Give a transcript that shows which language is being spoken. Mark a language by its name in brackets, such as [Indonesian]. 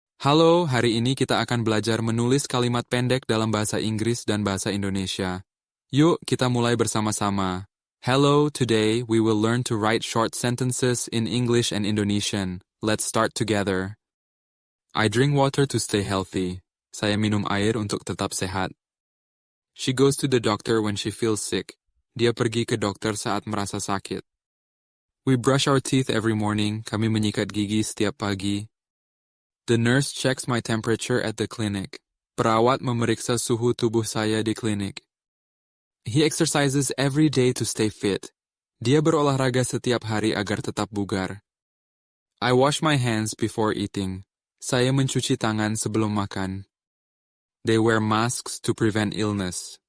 [Indonesian] Halo, hari ini kita akan belajar menulis kalimat pendek dalam bahasa Inggris dan bahasa Indonesia. Yuk, kita mulai bersama-sama. [English] Hello, today we will learn to write short sentences in English and Indonesian. Let's start together. I drink water to stay healthy. [Indonesian] Saya minum air untuk tetap sehat. [English] She goes to the doctor when she feels sick. [Indonesian] Dia pergi ke dokter saat merasa sakit. [English] We brush our teeth every morning. [Indonesian] Kami menyikat gigi setiap pagi. [English] The nurse checks my temperature at the clinic. [Indonesian] Perawat memeriksa suhu tubuh saya di klinik. [English] He exercises every day to stay fit. [Indonesian] Dia berolahraga setiap hari agar tetap bugar. [English] I wash my hands before eating. [Indonesian] Saya mencuci tangan sebelum makan. [English] They wear masks to prevent illness.